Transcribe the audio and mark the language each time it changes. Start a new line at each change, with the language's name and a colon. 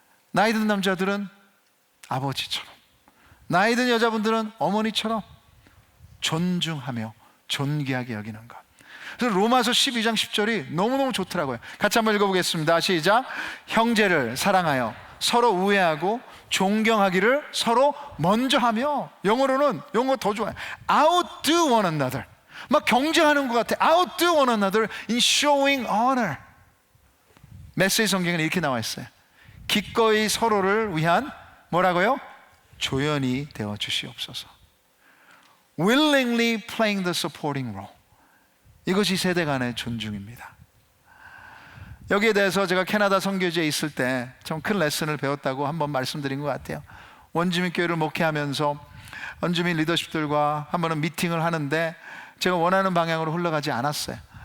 Korean: 나이 든 남자들은 아버지처럼, 나이 든 여자분들은 어머니처럼 존중하며 존귀하게 여기는 것. 그래서 로마서 12장 10절이 너무너무 좋더라고요. 같이 한번 읽어보겠습니다. 시작. 형제를 사랑하여 서로 우애하고 존경하기를 서로 먼저 하며, 영어로는 영어가 더 좋아요.
English: Outdo one another.
Korean: 막 경쟁하는 것 같아.
English: Outdo one another in showing honor.
Korean: 메시지 성경에는 이렇게 나와 있어요. 기꺼이 서로를 위한 뭐라고요? 조연이 되어 주시옵소서.
English: Willingly playing the supporting role.
Korean: 이것이 세대 간의 존중입니다. 여기에 대해서 제가 캐나다 선교지에 있을 때 좀 큰 레슨을 배웠다고 한번 말씀드린 것 같아요. 원주민 교회를 목회하면서 원주민 리더십들과 한 번은 미팅을 하는데 제가 원하는 방향으로 흘러가지 않았어요.